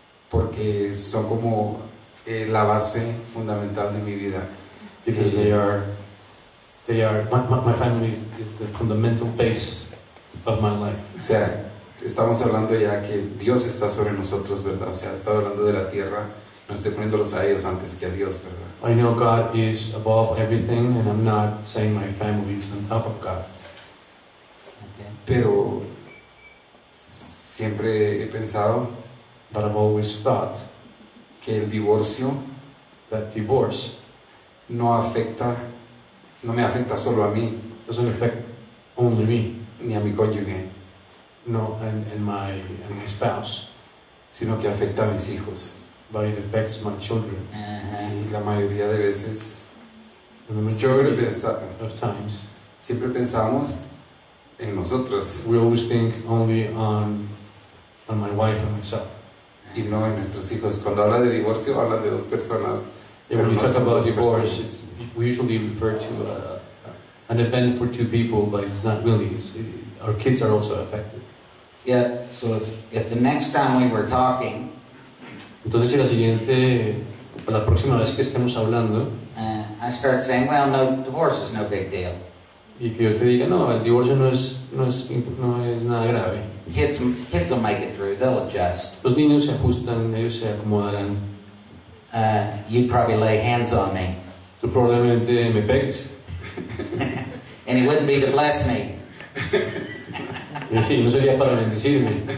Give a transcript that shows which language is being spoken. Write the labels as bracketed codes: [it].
[es] Porque son como la base fundamental de mi vida. [en] Because my family is the fundamental base of my life. [es] O sea, estamos hablando ya que Dios está sobre nosotros, ¿verdad? O sea, estaba hablando de la tierra, no estoy poniéndolos a ellos antes que a Dios, ¿verdad? [en] I know God is above everything, and I'm not saying my family is on top of God. Okay. [es] Pero siempre he pensado [en] But I've always thought [es] que el divorcio [en] that divorce [es] no me afecta solo a mí, [en] doesn't affect only me, [es] ni a mi cónyuge, [en] no, and my spouse, [es] sino que afecta a mis hijos. [en] but it affects my children. [es] Y la mayoría de veces, [en] And the [es] siempre, [en] majority of times, [es] siempre pensamos en nosotros [en] we always think only on my wife and myself. [es] y no en nuestros hijos. Cuando habla de divorcio, hablan de dos personas. [en] And when we talk about divorce, we usually refer to an event for two people, but it's not really. Our kids are also affected. Yeah, so if the next time we were talking, [es] Entonces, si la próxima vez que estemos hablando, [en] I start saying, well, no, divorce is no big deal. [es] y que yo te diga, no, el divorcio no es nada grave. [en] Kids will make it through. They'll adjust. [es] Los niños se ajustan, ellos se acomodarán. [en] You'd probably lay hands on me, [es] Tú probablemente me pegues. [en] and it wouldn't be to bless me. [es] Y sí, no sería para bendecirme.